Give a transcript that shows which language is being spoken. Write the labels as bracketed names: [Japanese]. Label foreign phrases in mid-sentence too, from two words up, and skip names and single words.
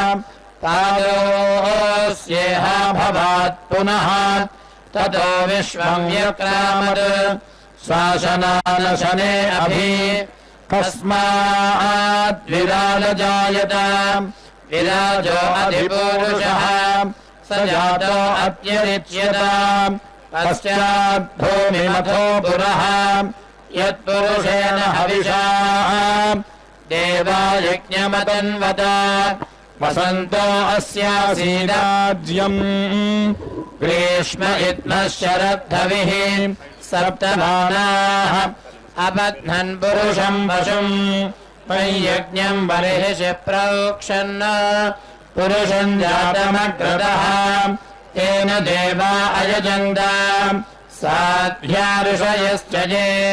[Sanskrit] పాదోస్యేహ భవాత్ పునః తతో విశ్వం వ్యక్రామత్ శ్వాసనానశనే అభి కస్మాత్ విరాజాయత విరాజో అధిపురుషః స జాతో అత్యరిచ్యత పశ్చాత్ భూమిమథో పురః యత్పురుషేణ హవిషా దేవా యజ్ఞమతన్వత वसन्तो अस्यासीदाज्यम् ग्रीष्म इत्नः शरद्धविः सप्तमानाः अबध्नन् पुरुषम् पशुम् यज्ञम् बर्हिषि प्रोक्षन् पुरुषम् जातमग्रतः तेन देवा अयजन्त साध्या ऋषयश्च ये